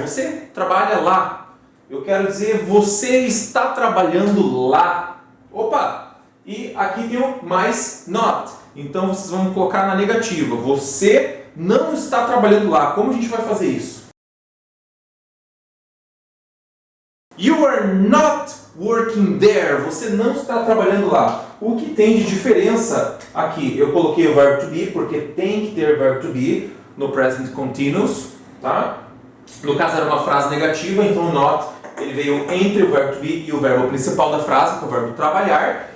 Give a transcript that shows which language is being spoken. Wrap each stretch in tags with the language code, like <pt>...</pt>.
<pt>Você trabalha lá. Eu quero dizer, você está trabalhando lá. Opa! E aqui tem o mais not. Então vocês vão colocar na negativa. Você não está trabalhando lá. Como a gente vai fazer isso?</pt> <en>You are not working there.</en> <pt>Você não está trabalhando lá. O que tem de diferença aqui? Eu coloquei o verbo to be porque tem que ter verbo to be no present continuous, tá? No caso era uma frase negativa, então o not ele veio entre o verbo to be e o verbo principal da frase, que é o verbo trabalhar.</pt>